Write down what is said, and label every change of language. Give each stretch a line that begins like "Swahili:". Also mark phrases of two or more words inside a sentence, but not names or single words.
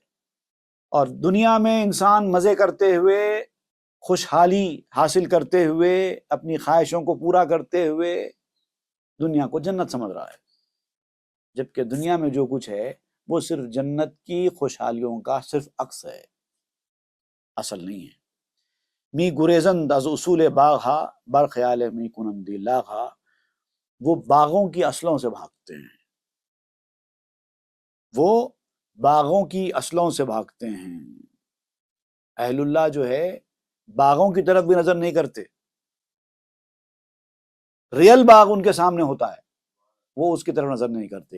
Urdu: اور دنیا میں انسان مزے کرتے ہوئے، خوشحالی حاصل کرتے ہوئے، اپنی خواہشوں کو پورا کرتے ہوئے دنیا کو جنت سمجھ رہا ہے، جبکہ دنیا میں جو کچھ ہے وہ صرف جنت کی خوشحالیوں کا صرف عکس ہے، اصل نہیں ہے۔
Persian: می گریزند از اصول باغ ہا، بر خیال می کنندی لاغ ہا،
Urdu: وہ باغوں کی اصلوں سے بھاگتے ہیں، وہ باغوں کی اصلوں سے بھاگتے ہیں۔ اہل اللہ جو ہے باغوں کی طرف بھی نظر نہیں کرتے، ریئل باغ ان کے سامنے ہوتا ہے، وہ اس کی طرف نظر نہیں کرتے۔